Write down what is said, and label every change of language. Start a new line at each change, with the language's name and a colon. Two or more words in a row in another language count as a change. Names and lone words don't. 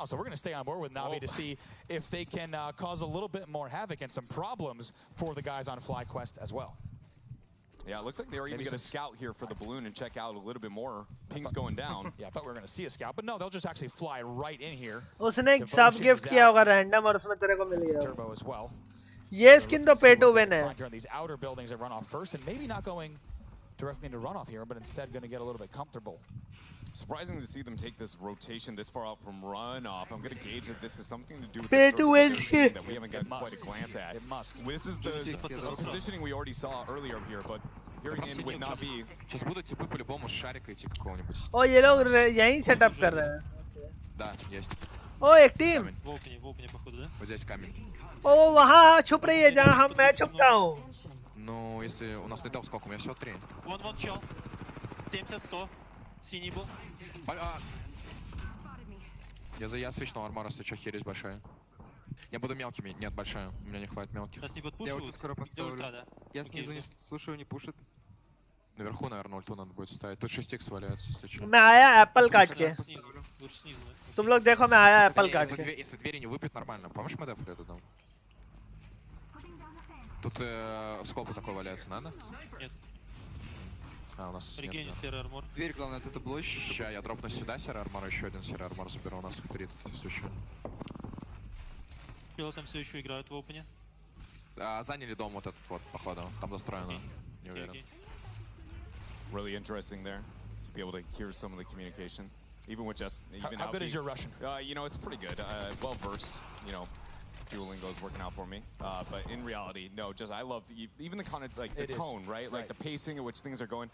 English: So we're going to stay on board with Na'Vi to see if they can cause a little bit more havoc and some problems for the guys on FlyQuest as well. Yeah, it looks like they were even going to scout here for the balloon and check out a little bit more. Ping's going down. Yeah, I thought we were going to see a scout, but no, they'll just actually fly right in here.
Hindi: उसने एक सब गिफ्ट किया होगा रैंडम और उसमें तेरे को मिल गया
English: turbo as well.
Hindi: ये स्किन तो
English: pay to win
Hindi: है.
English: These outer buildings that run off first and maybe not going directly into runoff here, but instead going to get a little bit comfortable. Surprising to see them take this rotation this far out from runoff. I'm going to gauge that this is something to do with pay to win that we haven't gotten quite a glance at. It must. This is the positioning we already saw earlier here, but hearing in with Na'Vi.
Russian: Сейчас будут типы по-любому с шарика идти какого-нибудь.
Hindi: ओ ये लोग यहीं सेटअप कर रहे हैं.
Russian: Да, есть.
Hindi: ओ एक टीम.
Russian: Вот здесь камень.
Hindi: ओ वहाँ छुप रही है जहाँ मैं छुपता हूँ.
Russian: Ну, если у нас летал сколько? У меня всего 3. Вон чел. 70-100. Синий был. Я свечнул армора, если что, херюсь большая. Я буду мелкими. Нет, большая. У меня не хватит мелких. Сейчас не подпушивают. Я очень скоро поставлю. Ульта, да? Я снизу не слушаю, не пушит. Наверху, наверное, ульту надо будет ставить. Тут 6х валяется, если что.
Hindi: मैं आया एप्पल काट के
Russian: Лучше снизу.
Hindi: तुम लोग देखो मैं आया एप्पल काट के
Russian: Если двери не выпьют, нормально. Помнишь, мы дефали туда? Тут скопы такой валяется, надо? Нет. А, у нас Регенит нет. серый армор. Дверь, главное, это блочь. Сейчас я дропну сюда серый армор, еще один серый армор заберу. У нас их 3 тут, если что. Пилот там все еще играют в опене. Заняли дом вот этот вот, походу. Там достроено. Не уверен.
English: Really interesting there to be able to hear some of the communication, even with just even how good is your Russian? You know, it's pretty good. Well versed. You know, Duolingo's working out for me. But in reality, no. Just I love even the content, like the tone, right? Like the pacing at which things are going.